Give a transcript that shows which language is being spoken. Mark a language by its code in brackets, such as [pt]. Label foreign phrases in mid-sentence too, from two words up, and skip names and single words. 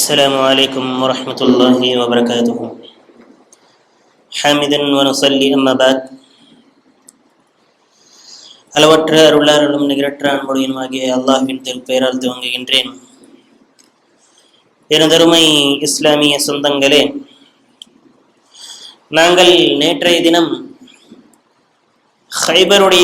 [ar] السلام عليكم ورحمة الله وبركاته حامدا ونصلي أما بعد [ta] அளவற்ற அருளாளரும் நிகரற்ற அன்புடையனுமாகிய அல்லாஹ்வின் திருப்பெயரால் துவங்குகின்றேன். எனதருமை இஸ்லாமிய சொந்தங்களே, நாங்கள் நேற்றைய தினம் ஹைபருடைய